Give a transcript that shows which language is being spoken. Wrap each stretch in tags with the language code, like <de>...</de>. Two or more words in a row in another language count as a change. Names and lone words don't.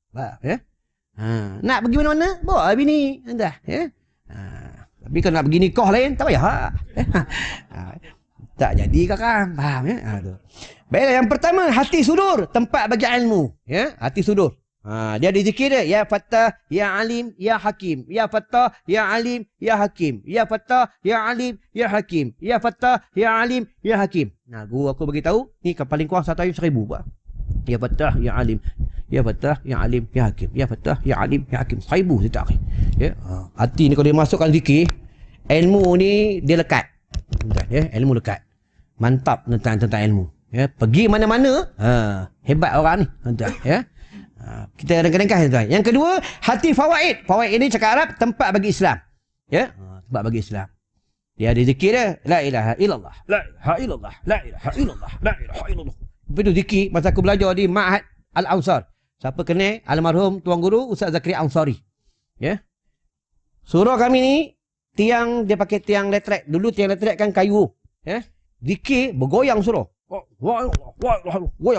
<ms>Nak pergi mana-mana, bawa bini. Tapi kalau nak pergi nikah lain, tak payah. Tak jadi kakak. Faham ya? Baiklah, yang pertama, hati sudur, tempat bagi ilmu. Hati sudur. Dia ada zikir dia.</ms> <ar>يا فتاح، يا عليم، يا حكيم. يا فتاح، يا عليم، يا حكيم. يا فتاح، يا عليم، يا حكيم. يا فتاح، يا عليم، يا حكيم.</ar> <ms>Guru aku beritahu, ni paling kurang 1 ayat 1,000.</ms> <ar>يا فتاح، يا عليم. يا فتاح، يا عليم، يا حكيم. يا فتاح، يا عليم، يا حكيم.</ar> <ms>1,000 setiap hari. Hati ni kalau dia masukkan zikir, ilmu ni dia lekat. Ilmu lekat. Mantap tentang ilmu. Pergi mana-mana, hebat orang ni. Kita kadang-kadang tuan. Yang kedua, hati fawaid. Fawaid ini cakap Arab, tempat bagi Islam. Tempat bagi Islam. Dia ada zikir dia,</ms> <ar>لا إله إلا الله، لا إله إلا الله، لا إله إلا الله، لا إله إلا الله.</ar> <ms>Lepas tu zikir masa aku belajar di Ma'had Al-Ansar. Siapa kenal almarhum tuan guru Ustaz Zakaria Ansari. Surah kami ni tiang, dia pakai tiang elektrik. Dulu tiang elektrik kan kayu. Zikir bergoyang suruh. Goyang.</ms>